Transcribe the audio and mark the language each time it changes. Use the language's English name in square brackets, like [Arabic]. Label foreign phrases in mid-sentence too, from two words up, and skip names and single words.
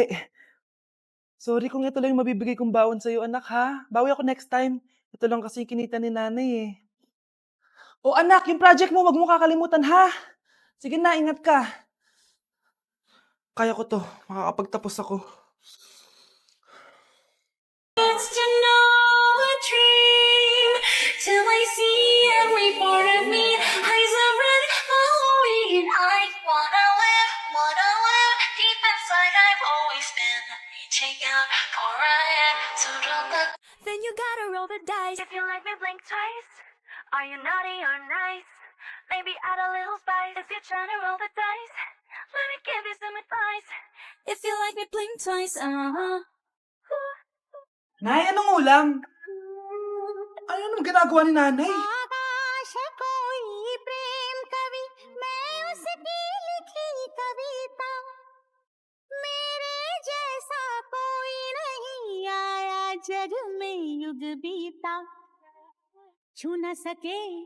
[Filipino] Sorry kung ito lang yung mabibigay kong baon sa'yo, anak, ha? Bawi ako [English] next time. [Filipino] Ito lang kasi yung kinita ni nanay, eh. Oh, anak, yung project mo, wag mo kakalimutan, ha? Sige na, ingat ka. Kaya ko 'to, makakapagtapos ako. [English] It's to know a dream till I see every part of me. Eyes are red, glowing, and I wanna live deep inside. I've always been reaching out for a hand to look. Then you gotta roll the dice. If you like me, blink twice. Are you naughty or nice? Maybe add a little spice. If you're trying to roll the dice, let me give you some advice. If you like me, blink twice. [Filipino] Nay, anong ulam? Ano naman ginagawa ni nanay? [Hindi] आकाश कोई प्रेम कवि मैं उसकी लिखी कविता मेरे जैसा कोई नहीं आया जग में युग बीता छू न सके